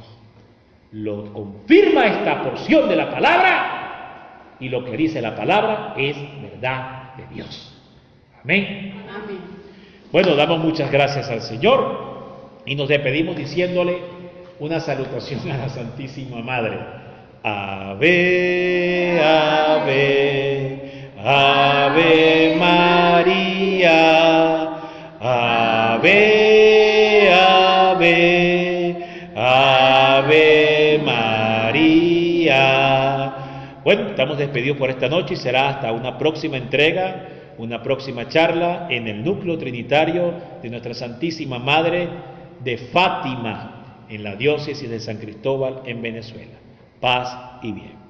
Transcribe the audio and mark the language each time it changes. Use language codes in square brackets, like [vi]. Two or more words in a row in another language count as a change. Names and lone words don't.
[es] Lo confirma esta porción de la palabra, y lo que dice la palabra es verdad de Dios. Amén. Amén. Bueno, damos muchas gracias al Señor y nos despedimos diciéndole una salutación a la Santísima Madre. Ave, ave, ave María, ave, ave, ave María. Bueno, estamos despedidos por esta noche y será hasta una próxima entrega, una próxima charla en el núcleo trinitario de nuestra Santísima Madre de Fátima, en la diócesis de San Cristóbal, en Venezuela. Paz y bien.